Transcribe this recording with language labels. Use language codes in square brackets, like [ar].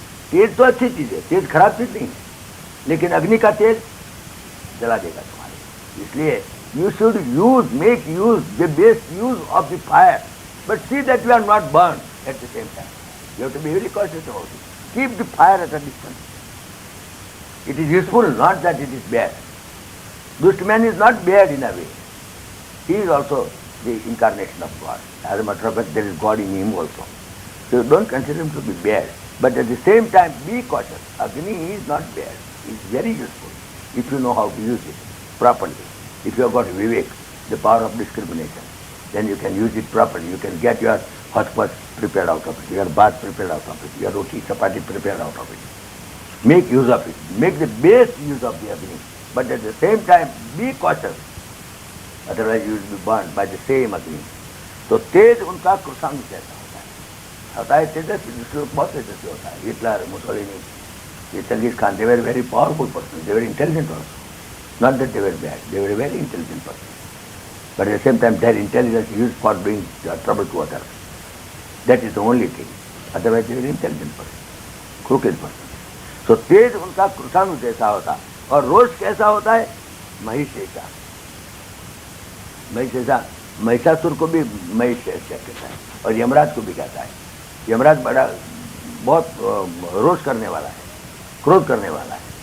[hi] तेज तो अच्छी चीज है, तेज खराब चीज नहीं है, लेकिन अग्नि का तेज जला देगा तुम्हारे। [en] इसलिए you should make use the best use of the fire, but see that you are not burn at the same time. You have to be very cautious about it. Keep the fire at a distance. It is useful, not that it is bad. Dushta man is not bad in a way. He is also the incarnation of God. As a matter of fact, there is God in him also. So don't consider him to be bad. But at the same time, be cautious. Agni is not bad. It is very useful if you know how to use it properly. If you have got vivek, the power of discrimination, then you can use it properly. You can get your hot pot prepared out of it, your bath prepared out of it, your roti, chapati prepared out of it. Make use of it. Make the best use of the Agni. But at the same time, be cautious. Otherwise you will be burned by the same Agni. [hi] तो तेज उनका कृषांग जैसा होता है तेजस्वी, दूसरे लोग बहुत तेजस्वी होता है। [en] Hitler, Mussolini, ये Genghis Khan, they were very powerful person. They were intelligent also. Not that they were bad. They were a very intelligent person. But at the same time, their intelligence used for doing trouble to others. That is the only thing. Otherwise, they were intelligent person, crooked person. [hi] तो तेज उनका कृषाणु जैसा होता। और रोष कैसा होता है? महिषेषा। महिषेषा, महिषासुर को भी महिषेषा कहता है, और यमराज को भी कहता है। यमराज बड़ा बहुत रोष करने वाला है, क्रोध करने वाला है।